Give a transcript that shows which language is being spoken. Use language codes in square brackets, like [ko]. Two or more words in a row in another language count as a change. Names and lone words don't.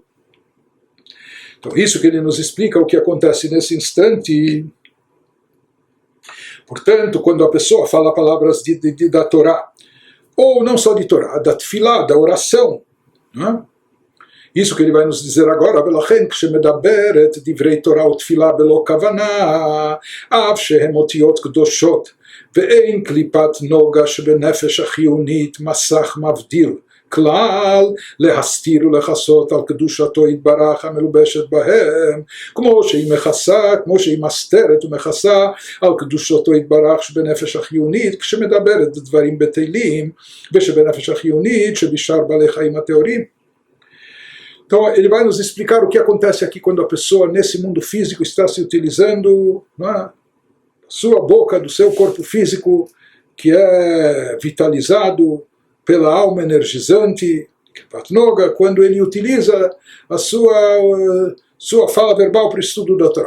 [pt] Então, isso que ele nos explica o que acontece nesse instante. Portanto, quando a pessoa fala palavras da Torá, ou não só de Torá, da Tfilá, da oração, né? Isso que ele vai nos dizer agora, [he] ולכן כשמדברת דברי תורה ותפילה בלא כוונה, אף שהן אותיות קדושות, ואין קליפת נוגה שבנפש החיונית מסך מבדיל, כלל להסתיר ולכסות על קדושתו יתברך המלובשת בהם, כמו שהיא מכסה, כמו שהיא מסתרת ומכסה על קדושתו יתברך שבנפש החיונית, כשמדברת בדברים בטלים, ושבנפש החיונית שבשאר בעלי חיים הטהורים. [pt] Então, ele vai nos explicar o que acontece aqui quando a pessoa, nesse mundo físico, está se utilizando da sua boca, do seu corpo físico, que é vitalizado pela alma energizante, quando ele utiliza a sua fala verbal para o estudo da Torá.